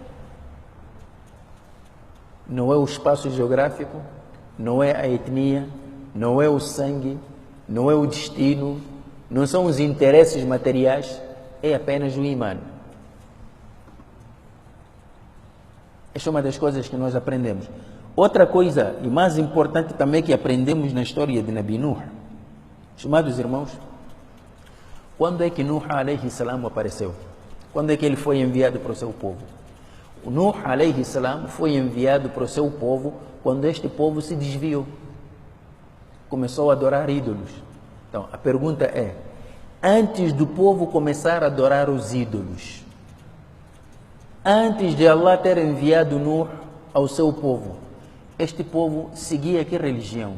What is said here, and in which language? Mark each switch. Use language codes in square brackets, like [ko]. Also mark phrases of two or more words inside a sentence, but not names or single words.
[pt] Não é o espaço geográfico, não é a etnia, não é o sangue, não é o destino, não são os interesses materiais, é apenas o imã. Esta é uma das coisas que nós aprendemos. Outra coisa, e mais importante também, que aprendemos na história de Nabi Nuh, estimados irmãos, quando é que Nuh [ar] عليه السلام [pt] apareceu? Quando é que ele foi enviado para o seu povo? O Nuh [ar] عليه السلام [pt] foi enviado para o seu povo quando este povo se desviou, começou a adorar ídolos. Então a pergunta é: antes do povo começar a adorar os ídolos, antes de Allah ter enviado Nuh ao seu povo, este povo seguia que religião?